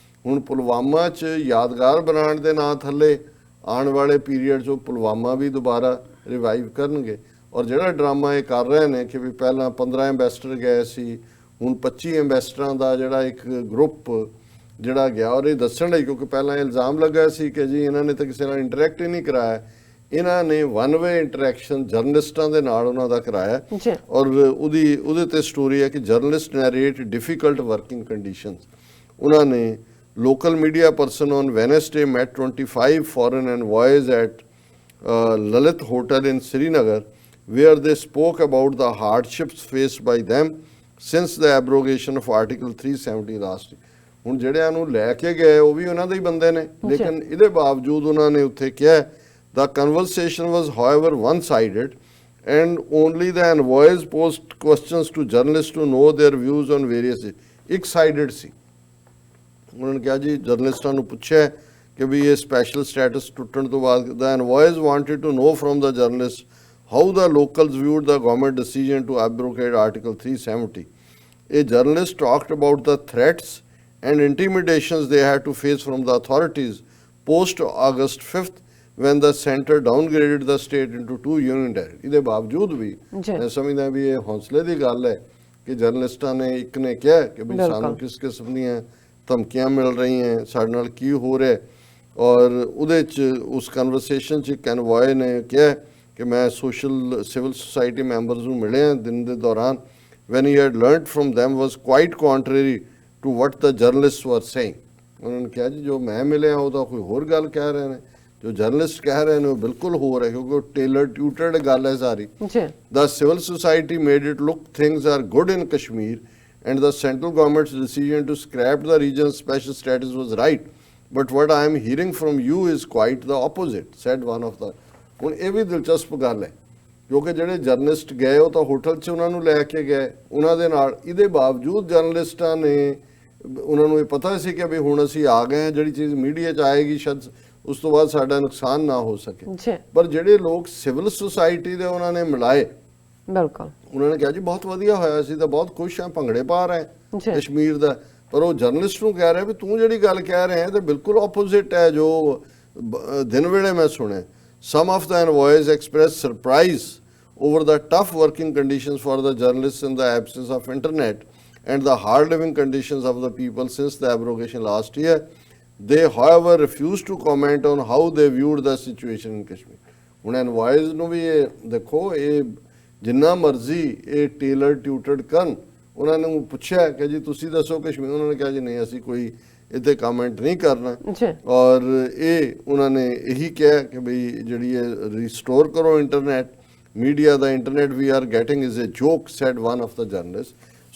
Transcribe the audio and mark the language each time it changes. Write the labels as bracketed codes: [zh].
[pa] ਹੁਣ ਪੁਲਵਾਮਾ 'ਚ ਯਾਦਗਾਰ ਬਣਾਉਣ ਦੇ ਨਾਂ ਥੱਲੇ ਆਉਣ ਵਾਲੇ ਪੀਰੀਅਡ 'ਚ ਪੁਲਵਾਮਾ ਵੀ ਦੁਬਾਰਾ ਰਿਵਾਈਵ ਕਰਨਗੇ ਔਰ ਜਿਹੜਾ ਡਰਾਮਾ ਇਹ ਕਰ ਰਹੇ ਨੇ ਕਿ ਵੀ ਪਹਿਲਾਂ 15 ਐਂਬੈਸਡਰ ਗਏ ਸੀ, ਹੁਣ 25 ਐਂਬੈਸਡਰਾਂ ਦਾ ਜਿਹੜਾ ਇੱਕ ਗਰੁੱਪ ਜਿਹੜਾ ਗਿਆ ਔਰ ਇਹ ਦੱਸਣ ਲਈ, ਕਿਉਂਕਿ ਪਹਿਲਾਂ ਇਲਜ਼ਾਮ ਲੱਗਾ ਸੀ ਕਿ ਜੀ ਇਹਨਾਂ ਨੇ ਤਾਂ ਕਿਸੇ ਨਾਲ ਇੰਟਰੈਕਟ ਹੀ ਨਹੀਂ ਕਰਾਇਆ, ਇਹਨਾਂ ਨੇ ਵਨ ਵੇ ਇੰਟਰੈਕਸ਼ਨ ਜਰਨਲਿਸਟਾਂ ਦੇ ਨਾਲ ਉਹਨਾਂ ਦਾ ਕਰਾਇਆ ਔਰ ਉਹਦੇ ਤੇ ਸਟੋਰੀ ਹੈ ਕਿ [en] Journalist narrate difficult working conditions. [pa] ਉਹਨਾਂ ਨੇ [en] local media person on Wednesday met 25 foreign envoys at Lalit Hotel in Srinagar, where they spoke about the hardships faced by them since the abrogation of Article 370 last year. [pa] ਹੁਣ ਜਿਹੜਿਆਂ ਨੂੰ ਲੈ ਕੇ ਗਏ ਉਹ ਵੀ ਉਹਨਾਂ ਦੇ ਹੀ ਬੰਦੇ ਨੇ, ਲੇਕਿਨ ਇਹਦੇ ਬਾਵਜੂਦ ਉਹਨਾਂ ਨੇ ਉੱਥੇ ਕਿਹਾ [en] the conversation was however one-sided and only the envoys posed questions to journalists to know their views on various issues. [pa] ਇੱਕ ਸਾਈਡਡ ਸੀ। ਉਹਨਾਂ ਨੇ ਕਿਹਾ ਜੀ ਜਰਨਲਿਸਟਾਂ ਨੂੰ ਪੁੱਛਿਆ ਕਿ ਵੀ ਇਹ ਸਪੈਸ਼ਲ ਸਟੇਟਸ ਟੁੱਟਣ ਤੋਂ ਬਾਅਦ [en] ਦਾ envoys wanted to know from the journalist how the locals viewed the government decision to abrogate article 370. A journalist talked about the threats and intimidations they had to face from the authorities post August 5th when the center downgraded the state into 2 union territories. [pa] ਇਹਦੇ ਬਾਵਜੂਦ ਵੀ ਜੀ। ਮੈਂ ਸਮਝਦਾ ਵੀ ਇਹ ਹੌਸਲੇ ਦੀ ਗੱਲ ਹੈ ਕਿ ਜਰਨਲਿਸਟਾਂ ਨੇ ਇੱਕ ਨੇ ਕਿਹਾ ਕਿ ਵੀ ਬਿਲਕੁਲ। ਸਾਨੂੰ ਕਿਸ ਕਿਸਮ ਦੀਆਂ ਧਮਕੀਆਂ ਮਿਲ ਰਹੀਆਂ, ਸਾਡੇ ਨਾਲ ਕੀ ਹੋ ਰਿਹਾ, ਔਰ ਉਹਦੇ 'ਚ ਉਸ ਕਨਵਰਸੇਸ਼ਨ 'ਚ ਇੱਕ ਐਨਵॉय ਨੇ ਕਿਹਾ ਕਿ ਮੈਂ ਸਿਵਲ ਸੁਸਾਇਟੀ ਮੈਂਬਰਸ ਨੂੰ ਮਿਲਿਆ ਦਿਨ ਦੇ ਦੌਰਾਨ [en] when he had learnt from them was quite contrary to what the journalists were saying. [pa] ਉਹਨਾਂ ਨੇ ਕਿਹਾ ਜੀ ਜੋ ਮੈਂ ਮਿਲਿਆ ਉਹ ਤਾਂ ਕੋਈ ਹੋਰ ਗੱਲ ਕਹਿ ਰਹੇ ਨੇ, ਜੋ ਜਰਨਲਿਸਟ ਕਹਿ ਰਹੇ ਨੇ ਉਹ ਬਿਲਕੁਲ ਹੋਰ ਹੈ, ਕਿਉਂਕਿ ਉਹ ਟੇਲਰ ਟਿਊਟਰਡ ਗੱਲ ਹੈ ਸਾਰੀ. ਜੀ। [en] The civil society made it look things are good in Kashmir and the central government's decision to scrap the region's special status was right. But what I am hearing from you is quite the opposite, said one of the. [pa] ਹੁਣ ਇਹ ਵੀ ਦਿਲਚਸਪ ਗੱਲ ਹੈ ਕਿਉਂਕਿ ਜਿਹੜੇ journalist ਗਏ ਉਹ ਤਾਂ ਹੋਟਲ 'ਚ ਉਹਨਾਂ ਨੂੰ ਲੈ ਕੇ ਗਏ ਉਹਨਾਂ ਦੇ ਨਾਲ, ਇਹਦੇ ਬਾਵਜੂਦ ਜਰਨਲਿਸਟਾਂ ਨੇ ਉਹਨਾਂ ਨੂੰ ਇਹ ਪਤਾ ਸੀ ਕਿ ਵੀ ਹੁਣ ਅਸੀਂ ਆ ਗਏ ਹਾਂ, ਜਿਹੜੀ ਚੀਜ਼ ਮੀਡੀਆ 'ਚ ਆਏਗੀ ਸ਼ਾਇਦ ਉਸ ਤੋਂ ਬਾਅਦ ਸਾਡਾ ਨੁਕਸਾਨ ਨਾ ਹੋ ਸਕੇ। ਜੀ। ਪਰ ਜਿਹੜੇ ਲੋਕ ਸਿਵਲ ਸੁਸਾਇਟੀ ਦੇ ਉਹਨਾਂ ਨੇ ਮਿਲਾਏ, ਬਿਲਕੁਲ। ਉਹਨਾਂ ਨੇ ਕਿਹਾ ਜੀ ਬਹੁਤ ਵਧੀਆ ਹੋਇਆ, ਅਸੀਂ ਤਾਂ ਬਹੁਤ ਖੁਸ਼ ਹਾਂ, ਭੰਗੜੇ ਪਾ ਰਹੇ ਜੀ। ਹਾਂ ਕਸ਼ਮੀਰ ਦਾ। ਪਰ ਉਹ ਜਰਨਲਿਸਟ ਨੂੰ ਕਹਿ ਰਿਹਾ ਵੀ ਤੂੰ ਜਿਹੜੀ ਗੱਲ ਕਹਿ ਰਿਹਾ ਤੇ ਬਿਲਕੁਲ ਆਪੋਜ਼ਿਟ ਹੈ ਜੋ ਦਿਨ ਵੇਲੇ ਮੈਂ ਸੁਣਿਆ। [en] Some of the envoys expressed surprise over the tough working conditions for the journalists in the absence of internet and the hard living conditions of the people since the abrogation last year. They, however, refused to comment on how they viewed the situation in Kashmir. [pa] ਹੁਣ envoys ਨੂੰ ਵੀ ਇਹ ਦੇਖੋ, ਇਹ ਜਿੰਨਾ ਮਰਜ਼ੀ ਇਹ tailor ਟਿਊਟਰਡ ਕਰਨ, ਉਹਨਾਂ ਨੂੰ ਪੁੱਛਿਆ ਕਿ ਜੀ ਤੁਸੀਂ ਦੱਸੋ ਕਸ਼ਮੀਰ, ਉਹਨਾਂ ਨੇ ਕਿਹਾ ਜੀ ਨਹੀਂ ਅਸੀਂ ਕੋਈ ਇੱਥੇ ਕਮੈਂਟ ਨਹੀਂ ਕਰਨਾ। ਜੀ। ਔਰ ਇਹ ਉਹਨਾਂ ਨੇ ਇਹੀ ਕਿਹਾ ਕਿ ਬਈ ਜਿਹੜੀ ਇਹ ਰਿਸਟੋਰ ਕਰੋ internet, media ਦਾ internet [en] We are getting is a joke, said one of the journalist.